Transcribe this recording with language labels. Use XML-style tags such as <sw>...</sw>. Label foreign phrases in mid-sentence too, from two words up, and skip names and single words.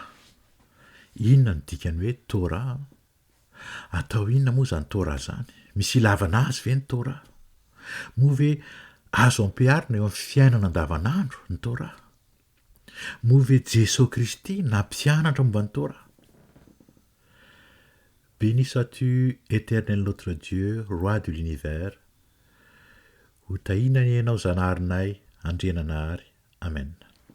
<mg>Inona ny dikany hoe Torah? Atao inona moa zany Torah zany? Misy ilavana azy ve ny Torah? Moa ve azo ampiharina eo amin'ny fiainana andavanandro ny Torah? Moa ve Jesosy Kristy nampianatra momba ny Torah?</mg> <fr>Béni sois-tu, éternel notre Dieu, roi de l'univers.</fr> <mg>Ho tahina ny ianao zanaharinay, andriananahary. Amen.</mg>